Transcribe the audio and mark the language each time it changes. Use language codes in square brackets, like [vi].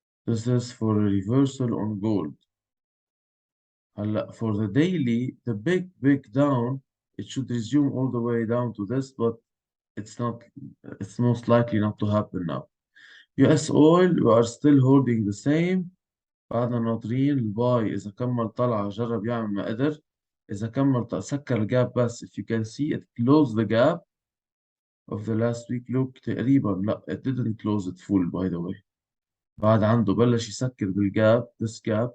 [en] This is for a reversal on gold. For the daily, the big down, it should resume all the way down to this, but it's not, it's most likely not to happen now. US oil, we are still holding the same. [ar] بعدنا ناطرين الباي إذا كمل طلعة جرب يعمل ما قدر. إذا كمل سكر الجاب بس [en] if you can see it close the gap of the last week. Look [ar] تقريبا لا [en] it didn't close it full by the way. [ar] بعد عنده بلش يسكر بالجاب [en] this gap.